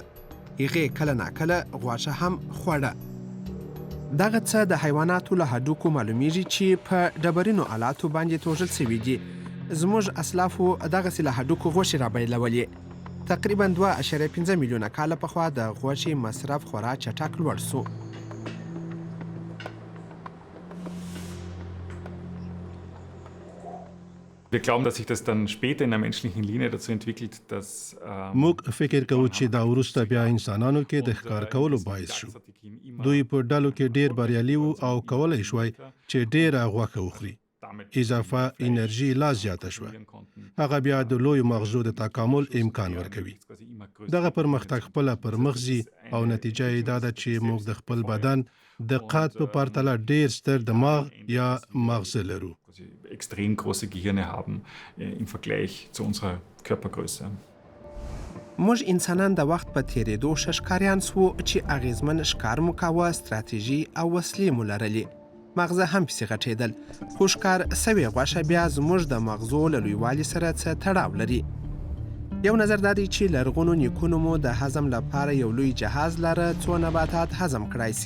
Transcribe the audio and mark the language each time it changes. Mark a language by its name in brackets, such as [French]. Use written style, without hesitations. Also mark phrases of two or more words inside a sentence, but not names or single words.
[Pashto] هغې کله ناکله غوښه هم خوړه. دغه څه د حیواناتو له هډوکو معلومیږي چې په ډبرینو آلاتو باندې توږل سوي دي. زموږ اسلافو دغسې له هډوکو غوښې رابیلولې. تقریبا 2.5 میلیونه کاله پخوا د غوښې مصرف خورا چټک لوړ سو. [German] Wir glauben, dass sich das dann später in der menschlichen Linie dazu entwickelt, dass [Pashto] موږ فکر کوو چې دا وروسته بیا انسانانو کې د ښکار کولو باعث شو. دوی په ډلو کې ډیر بریالي وو او کولای شوای چې ډیره غوښه وخوري. اضافه انرژي لا زیاته شوه. هغه بیا د لویو مغزو د تکامل امکان ورکوي. دغه پرمختګ خپله پر مغزي او نتیجه یې دا ده چې موږ د خپل بدن د قد په پرتله ډیر ستر دماغ یا مغزه لرو. [German] extrem große Gehirne haben im Vergleich zu unserer Körpergröße. [Pashto] موږ انسانان د وخت په تیریدو ښه ښکاریان سوو چې اغیزمن ښکار مو کاوه، ستراتیژي او وسلې مو لرلې. مغزه هم پسې غټېدل، خو ښکار سوې غوښه بیا زموږ د مغزو له لویوالي سره څه تړاو لري. یو نظر دا دی چې لرغونو نیکونو مو د هضم لپاره یو لوی جهاز لره څو نباتات هضم کړای سي.